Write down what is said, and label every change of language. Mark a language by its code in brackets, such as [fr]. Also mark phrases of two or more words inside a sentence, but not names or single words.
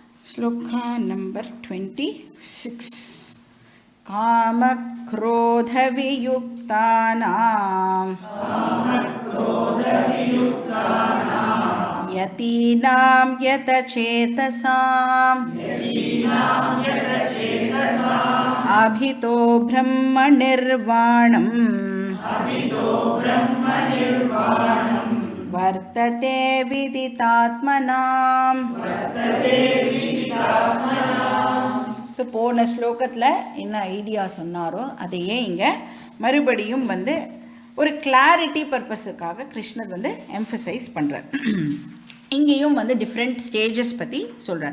[sa] श्लोका नंबर 26 कामक्रोधवियुक्तानां यतीनां यतचेतसाम् अभितो ब्रह्मनिर्वाणम् वर्तते विदितात्मनाम्. [ta] ஸோ போன ஸ்லோகத்தில் என்ன ஐடியா சொன்னாரோ அதையே இங்கே மறுபடியும் ஒரு [en] clarity purpose [ta] கிருஷ்ணர் எம்ஃபசைஸ் பண்ணுறார். இங்கேயும் [en] different stages [ta] பற்றி சொல்கிறார்.